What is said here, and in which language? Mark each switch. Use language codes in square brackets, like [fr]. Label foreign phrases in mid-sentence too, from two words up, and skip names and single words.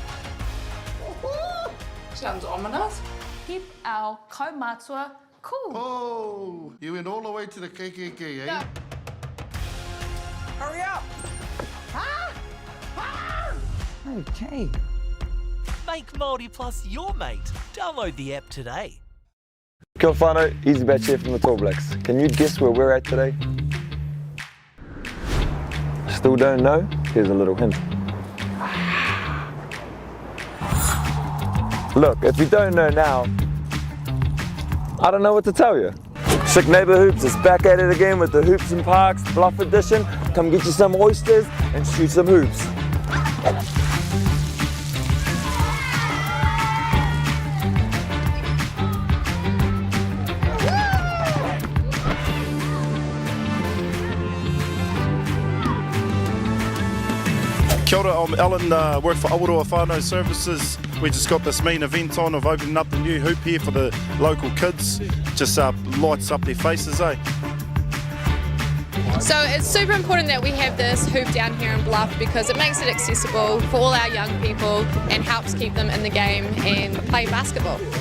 [en] Sounds ominous. Keep our kaumatua cool. Oh, you went all the way to the KKK, eh? Hurry up. Okay. Make Māori Plus your mate. Download the app today. [mi] Kia whanau, [en] Easy Batch here from the Tall Blacks. Can you guess where we're at today? Still don't know? Here's a little hint. Look, if you don't know now, I don't know what to tell you. Sick Neighbour Hoops is back at it again with the Hoops and Parks Bluff Edition. Come get you some oysters and shoot some hoops. [mi] Kia ora, [en] I'm Alan, work for Awaroa Whānau Services. We just got this main event on of opening up the new hoop here for the local kids. Just lights up their faces, eh? So it's super important that we have this hoop down here in Bluff because it makes it accessible for all our young people and helps keep them in the game and play basketball.